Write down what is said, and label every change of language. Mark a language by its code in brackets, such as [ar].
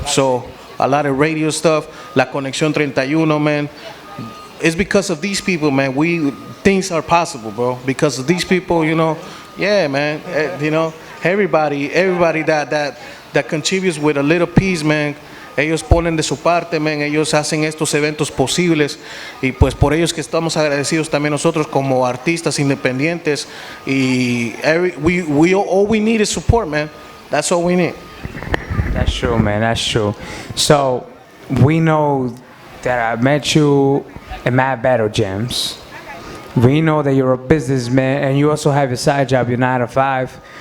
[en] So, a lot of radio stuff, La Conexión 31, man. It's because of these people, man. Things are possible, bro. Because of these people, yeah, man. Everybody that contributes with a little piece, man. [es] Ellos ponen de su parte, [en] man. [es] Ellos hacen estos eventos posibles, y pues por ellos que estamos agradecidos también nosotros como artistas independientes. [en] Y all we need is support, man. That's all we need. That's true, man. That's true. So we know that I met you at Mad Battle Jams. We know that you're a businessman, and you also have a side job, your 9 to 5.